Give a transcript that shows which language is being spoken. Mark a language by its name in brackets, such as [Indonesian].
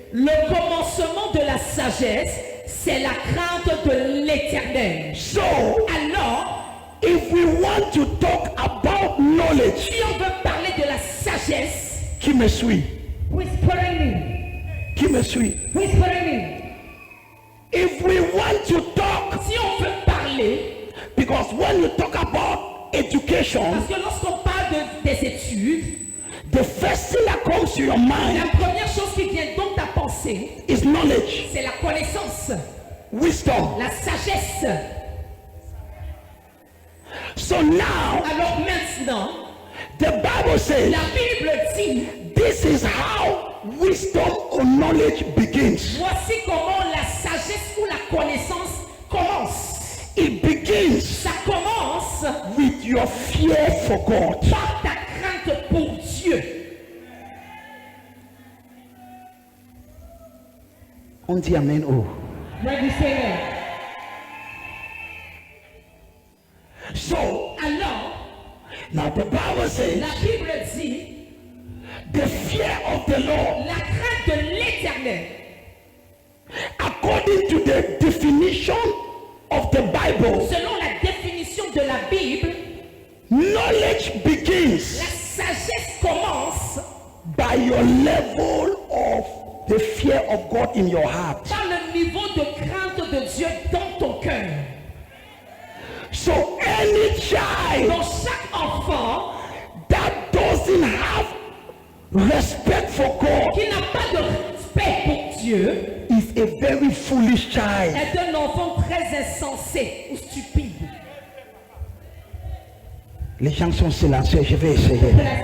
[French] Le commencement de la sagesse, c'est la crainte de l'Éternel. [English] So, [French] Alors, [English] if we want to talk about knowledge, [French] si on veut parler de la sagesse, qui me suit? [English] whispering me, [French] Qui me suit? [English] whispering me. If we want to talk, [French] Si on veut parler, [English] because when you talk about education, [French] parce que lorsqu'on parle des études, [English] the first thing that comes to your mind [French] la première chose qui vient dans ta pensée, [English] is knowledge, [French] c'est la connaissance, [English] wisdom. [French] la sagesse. [English] So now, [French] Alors maintenant, [English] the Bible says, [French] la Bible dit, [English] this is how wisdom or knowledge begins. [French] voici comment la sagesse ou la connaissance commence. [English] It begins [French] Ça commence [English] with your fear for God. [French] par ta crainte pour Dieu. On dit amen. Oh. [English] When you say that. So, [French] Alors, [English] now the Bible says, [French] la Bible dit, [English] the fear of the Lord, [French] la crainte de l'Éternel, [English] according to the definition of the Bible, [French] selon la définition de la Bible, [English] knowledge begins [French] la sagesse commence [English] by your level of the fear of God in your heart. [French] par le niveau de crainte de Dieu dans ton cœur. [English] So any child [French] Dans chaque enfant [English] that doesn't have respect for God [French] qui n'a pas de respect pour Dieu [English] is a very foolish child. [French] est un enfant très insensé ou stupide. Les gens sont silencieux, je vais essayer.